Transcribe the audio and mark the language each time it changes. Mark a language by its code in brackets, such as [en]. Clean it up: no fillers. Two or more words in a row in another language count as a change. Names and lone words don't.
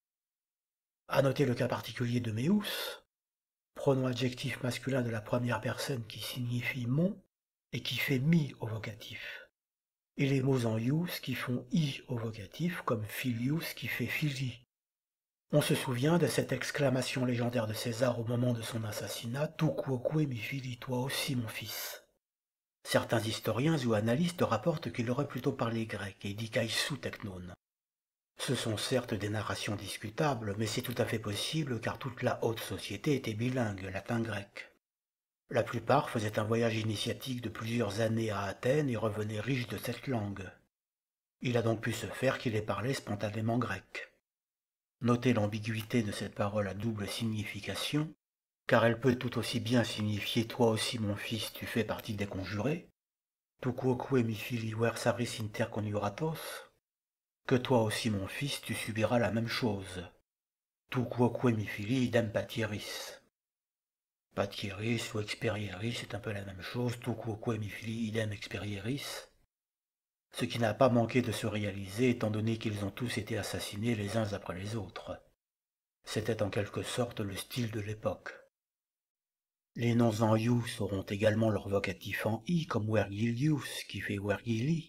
[fr] À noter le cas particulier de meus, pronom adjectif masculin de la première personne qui signifie mon et qui fait mi au vocatif. Et les mots en ius qui font i au vocatif, comme filius qui fait fili. On se souvient de cette exclamation légendaire de César au moment de son assassinat, [la] tu quoque mi fili, [fr] toi aussi mon fils. Certains historiens ou analystes rapportent qu'il aurait plutôt parlé grec et [el] καὶ σύ τέκνον. [fr] Ce sont certes des narrations discutables, mais c'est tout à fait possible car toute la haute société était bilingue, latin-grec. La plupart faisaient un voyage initiatique de plusieurs années à Athènes et revenaient riches de cette langue. Il a donc pu se faire qu'il ait parlé spontanément grec. Notez l'ambiguïté de cette parole à double signification, car elle peut tout aussi bien signifier « toi aussi mon fils, tu fais partie des conjurés » [la] tu quoque mi fili versaris inter conjuratos, [fr] que toi aussi mon fils, tu subiras la même chose. [la] Tu quoque mi fili idem patieris. Patieris ou experieris, [fr] c'est un peu la même chose, [la] tu quoque mi fili idem experieris. [fr] Ce qui n'a pas manqué de se réaliser étant donné qu'ils ont tous été assassinés les uns après les autres. C'était en quelque sorte le style de l'époque. Les noms en ius auront également leur vocatif en i, comme Vergilius, qui fait Vergili.